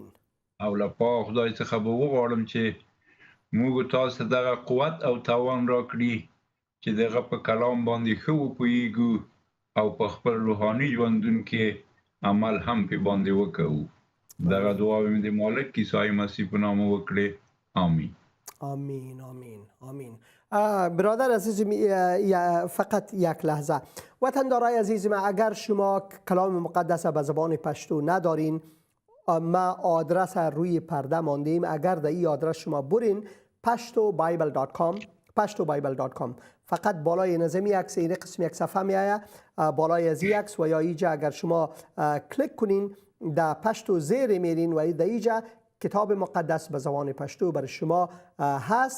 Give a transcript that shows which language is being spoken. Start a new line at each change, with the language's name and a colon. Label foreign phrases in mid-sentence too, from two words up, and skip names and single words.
Pashto: او له پاک خدای څخه به وغواړم چې موږ تاسو دغه قوت او توان راکړي چې دغه په کلام باندې ښه وپوهیږو او په خپل روحاني ژوندون کې عمل هم پې باندې وکړو. دغه دعا مې د مالک عیسی مسیح په نام وکړې. آمین.
Persian: آمین آمین آمین. برادر عزیزم، فقط یک لحظه. وطندارای عزیزم، اگر شما کلام مقدس به زبان پشتو ندارین، ما آدرس روی پرده ماندیم. اگر در این آدرس شما برین pashtobible.com فقط بالای نظم یک سری قسم یک صفحه می آید، بالای از یک و یا اینجا اگر شما کلیک کنین در پشتو زیر میرین و در اینجا کتاب مقدس به زبان پشتو برای شما هست.